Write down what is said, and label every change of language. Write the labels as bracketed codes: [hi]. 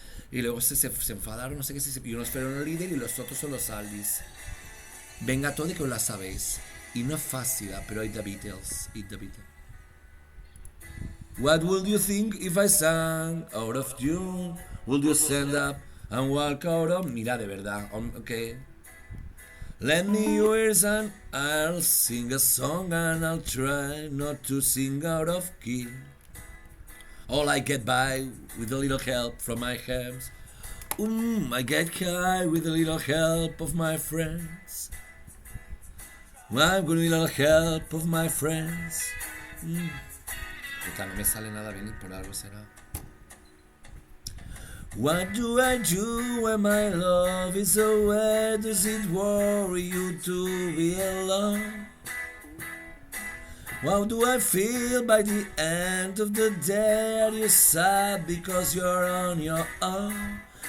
[es] Y luego se enfadaron, no sé qué, y unos fueron los líderes y los otros son los Aldis. Venga todo y que os la sabéis. Y no es fácil, pero [en] it's the Beatles. What would you think if I sang out of tune? Would you stand up and walk out of... [es] Mira, de verdad, [en] okay. Lend me your ears and I'll sing a song and I'll try not to sing out of key. All I get by with a little help from my hands. I get high with a little help of my friends. With a little help of my friends. [es] Puta, no me sale nada bien y por algo será. [en] What do I do when my love is away? Does it worry you to be alone? How do I feel by the end of the day? Are you sad because you're on your own?